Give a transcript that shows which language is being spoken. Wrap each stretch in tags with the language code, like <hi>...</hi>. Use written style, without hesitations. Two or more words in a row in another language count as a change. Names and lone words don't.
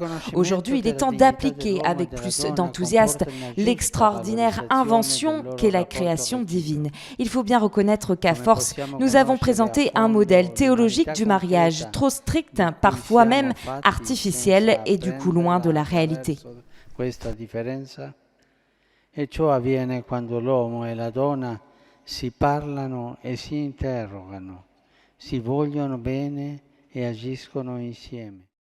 <fr>Aujourd'hui, il est temps d'appliquer avec plus d'enthousiasme l'extraordinaire invention qu'est la création divine. Il faut bien reconnaître qu'à force, nous avons présenté un modèle théologique du mariage trop strict, parfois même artificiel et du coup loin de la réalité.</fr> <it>E ciò avviene quando l'uomo e la donna si parlano e si interrogano, si vogliono bene e agiscono insieme.</it>